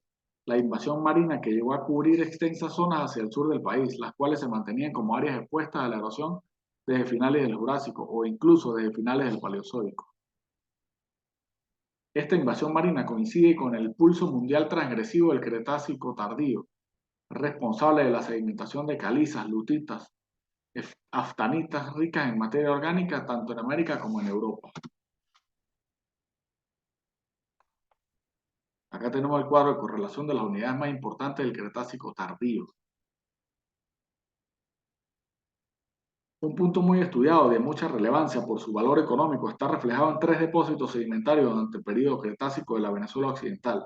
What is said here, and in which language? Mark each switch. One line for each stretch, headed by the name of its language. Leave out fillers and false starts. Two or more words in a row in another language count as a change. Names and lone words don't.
Spanish: La invasión marina que llegó a cubrir extensas zonas hacia el sur del país, las cuales se mantenían como áreas expuestas a la erosión desde finales del Jurásico o incluso desde finales del Paleozoico. Esta invasión marina coincide con el pulso mundial transgresivo del Cretácico tardío, responsable de la sedimentación de calizas, lutitas, aftanitas ricas en materia orgánica tanto en América como en Europa. Acá tenemos el cuadro de correlación de las unidades más importantes del Cretácico tardío. Un punto muy estudiado de mucha relevancia por su valor económico está reflejado en 3 depósitos sedimentarios durante el periodo Cretácico de la Venezuela occidental.